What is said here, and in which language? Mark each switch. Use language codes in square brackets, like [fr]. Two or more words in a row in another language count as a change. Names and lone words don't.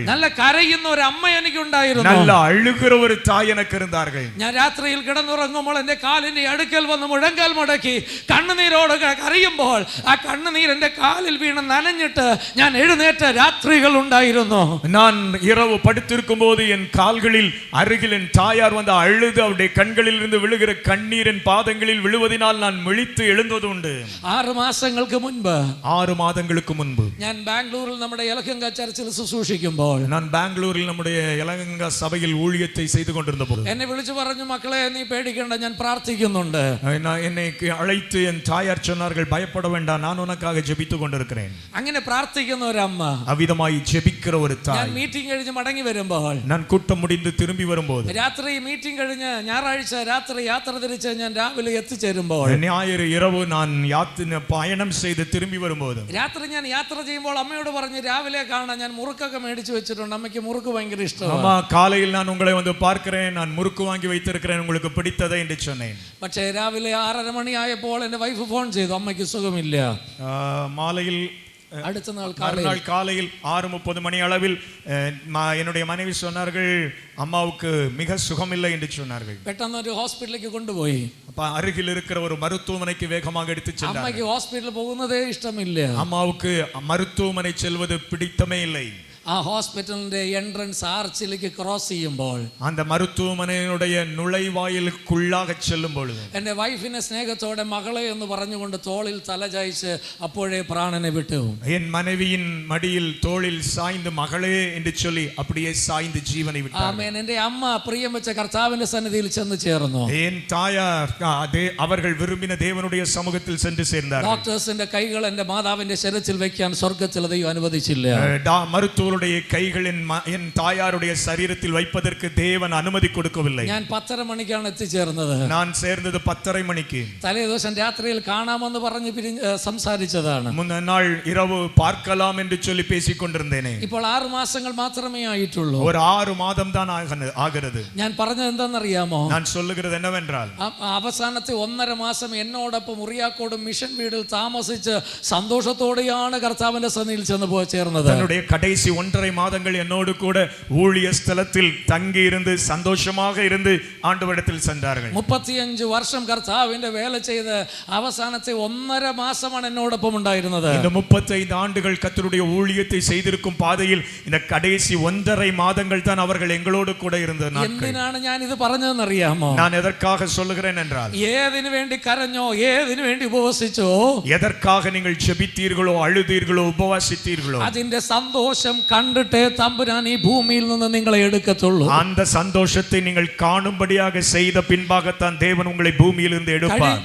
[ml] നല്ല കരയുന്ന ഒരു അമ്മ എനിക്കുണ്ടായിരുന്നു. [ta] நல்ல அழுகிற ஒரு தாய் எனக்கு இருந்தார்கள். [ml] ഞാൻ രാത്രിയിൽ കിടന്നുറങ്ങുമ്പോൾ എന്റെ കാലിന്റെ അടുക്കൽ വന്ന് മുഴങ്കാൽ മടക്കി കണ്ണുനീരോട് കരയുമ്പോൾ ആ കണ്ണുനീർ എന്റെ കാലിൽ വീണ് നനഞ്ഞിട്ട് ഞാൻ എഴുന്നേറ്റ രാത്രികൾ ഉണ്ടായിരുന്നു. [ta] நான் இரவு படுத்திருக்கும் போது என் கால்களில் அருகில் என் தாயார் வந்து அழுது அவருடைய கண்களில் இருந்து விழுகிற கண்ணீரின் பாதங்களில் விழுவதினால் நான் விழித்து எழுந்தது உண்டு. [ml] 6 മാസങ്ങൾക്ക് മുൻപ് [ta] 6 மாதங்களுக்கு முன்பு [ml] ഞാൻ ബാംഗ്ലൂരിൽ നമ്മുടെ യലഹങ്ക ചർച്ചിൽ ശുശ്രൂഷിക്കുമ്പോൾ [ta] நான் பெங்களூரில் நம்முடைய யலகங்கா சபையில் ஊழியத்தை செய்து கொண்டிருந்த போது [ml] എന്നെ വിളിച്ചു പറഞ്ഞു, മക്കളെ നീ പേടിക്കണ്ട, ഞാൻ പ്രാർത്ഥിക്കുന്നുണ്ട്. [ta] என்னை அழைத்து என் தாயார் சொன்னார்கள், பயப்பட வேண்டாம், நான் உனக்காக ஜெபித்துக் கொண்டிருக்கிறேன். [ml] അങ്ങനെ പ്രാർത്ഥിക്കുന്ന ഒരു അമ്മ. [ta] அவ்விதமாய் ஜெபிக்கிற ஒரு [ml] ഞാൻ [ta] தாய். [ml] മീറ്റിംഗ് കഴിഞ്ഞ് മടങ്ങി വരുമ്പോൾ, [ta] நான் கூட்டம் முடிந்து திரும்பி வரும்போது, [ml] രാത്രി മീറ്റിംഗ് കഴിഞ്ഞ് ഞായറാഴ്ച രാത്രി യാത്ര തിരിച്ച് ഞാൻ രാവിലെ എത്തിച്ചേരുമ്പോൾ, [ta] ஞாயிறு இரவு நான் பயணம் செய்து திரும்பி வரும்போது, [ml] രാത്രി ഞാൻ യാത്ര ചെയ്യുമ്പോൾ അമ്മയോട് പറഞ്ഞു, രാവിലെ കാണാൻ ഞാൻ മുറുക്കൊക്കെ മേടിച്ചു വെച്ചിട്ടുണ്ട്, അമ്മയ്ക്ക് മുറുക്ക് ഭയങ്കര ഇഷ്ടമാണ്. [ta] அம்மா காலையில் நான் உங்களை வந்து பார்க்கிறேன், நான் முறுக்கு வாங்கி வைத்திருக்கிறேன், உங்களுக்கு பிடித்ததை என்று சொன்னேன். [ml] പക്ഷേ രാവിലെ 6:30 മണിയായപ്പോൾ എൻ്റെ വൈഫ് ഫോൺ ചെയ്തു, അമ്മയ്ക്ക് സുഖമില്ല. [ta] மாலையில் [ml] അടുത്ത നാൾ [ta] மறுநாள் காலையில் 6:30 மணி அளவில் என்னுடைய மனைவி சொன்னார்கள், அம்மாவுக்கு மிக சுகமில்லை என்று சொன்னார்கள். [ml] പെട്ടെന്ന് ഒരു ഹോസ്പിറ്റലിലേക്ക് കൊണ്ടുപോയി. [ta] அப்ப அருகில் இருக்கிற ஒரு மருத்துவமனைக்கு வேகமாக எடுத்து சென்றார்கள். [ml] അമ്മയ്ക്ക് ഹോസ്പിറ്റലിൽ പോകുന്നതേ ഇഷ്ടമില്ല. [ta] அம்மாவுக்கு மருத்துவமனை செல்வது பிடித்தமே இல்லை. [ml] ആ ഹോസ്പിറ്റലിന്റെ [en] entrance archilekku [ml] ക്രോസ് ചെയ്യുമ്പോൾ, [ta] அந்த மருத்துவமனையுடைய நுழைவாயிலுக்குள்ளாக செல்லும் பொழுது, [ml] എൻ്റെ വൈഫിനെ സ്നേഹത്തോടെ മകളെ എന്ന് പറഞ്ഞുകൊണ്ട് തോളിൽ തലചായ്ച്ച് അപ്പോഴേ പ്രാണനെ വിട്ടു. [ta] என் மனைவியின் மடியில் தோளில் சாய்ந்து மகளே என்று சொல்லி அப்படியே சாய்ந்து ஜீவனை விட்டார். [ml] ആമേൻ. എൻ്റെ അമ്മ പ്രിയം വെച്ച കർത്താവിന്റെ സന്നിധിയിൽ ചെന്ന് ചേർന്നു. [ta] என் தாயார் அவர்கள் விரும்பின தேவனுடைய சமூகத்தில் சென்று சேர்ந்தார்கள். [ml] ഡോക്ടേഴ്സിന്റെ കൈകൾ എൻ്റെ മാതാവിന്റെ ശരീരത്തിൽ വെക്കാൻ സ്വർഗ്ഗത്തിൽ ദൈവം അനുവദിച്ചില്ല. [ta] மருத்துவருடைய கைகள் என் தாயாருடைய சரீரத்தில் வைப்பதற்கு தேவன் அனுமதி கொடுக்கவில்லை. [ml] ഞാൻ 10:30 മണിക്കാണ് എത്തിച്ചേർന്നത്. [ta] நான் சேர்ந்தது 10:30 மணிக்கு. [ml] തലേ ദിവസം രാത്രിയിൽ കാണാമെന്ന് പറഞ്ഞ് സംസാരിച്ചതാണ്. [ta] முந்தின நாள் இரவு பார்க்கலாம் என்று சொல்லி பேசிக் கொண்டிருந்தேனே. [ml] ഇപ്പോൾ 6 മാസങ്ങൾ മാത്രമേ ആയിട്ടുള്ളൂ. [ta] ஒரு 6 மாதம் தான் ஆகிறது. [ml] ഞാൻ പറഞ്ഞത് എന്താണെന്നറിയാമോ? [ta] நான் சொல்லுகிறது என்னவென்றால், [ml] അവസാനത്തെ 1.5 മാസം എന്നോടൊപ്പം മുറിയാക്കോടും മിഷൻ വീടിൽ താമസിച്ച് സന്തോഷത്തോടെയാണ് കർത്താവിന്റെ സന്നിധിയിൽ ചെന്ന് ചേർന്നത്. [ta] தன்னுடைய கடைசி 1 1.5 மாதங்கள் என்னோடு கூட ஊழிய ஸ்தலத்தில் தங்கி இருந்து சந்தோஷமாக இருந்து ஆண்டவரிடத்தில் சென்றார்கள். [ml] 35 വർഷം കർത്താവിന്റെ വേല ചെയ്ത് അവസാനത്തെ 1.5 മാസമാണ് എന്നോടൊപ്പം ഉണ്ടായിരുന്നത്. [ta] இந்த 35 ஆண்டுகள் கர்த்தருடைய ஊழியத்தை செய்திருக்கும் பாதையில் இந்த கடைசி 1.5 மாதங்கள் தான் அவர்கள் எங்களோடு கூட இருந்த நாட்கள். [ml] എന്തിനാണ് ഞാൻ ഇത് പറഞ്ഞതെന്ന് അറിയാമോ? [ta] நான் எதற்காக சொல்லுகிறேன் என்றால், [ml] ഏതിനു വേണ്ടി കരഞ്ഞോ, ഏതിനു വേണ്ടി ഉപവസിച്ചോ, [ta] எதற்காக நீங்கள் ஜெபித்தீர்களோ, அழுதீர்களோ, உபவாசித்தீர்களோ, [ml] അതിന്റെ സന്തോഷം കണ്ടിട്ടേ തമ്പുരാൻ ഈ ഭൂമിയിൽ നിന്ന് നിങ്ങളെ എടുക്കത്തുള്ളൂ. [ta] அந்த சந்தோஷத்தை நீங்கள் காணும்படியாக செய்த பின்பாகத்தான் தேவன் உங்களை பூமியிலிருந்து எடுப்பார்.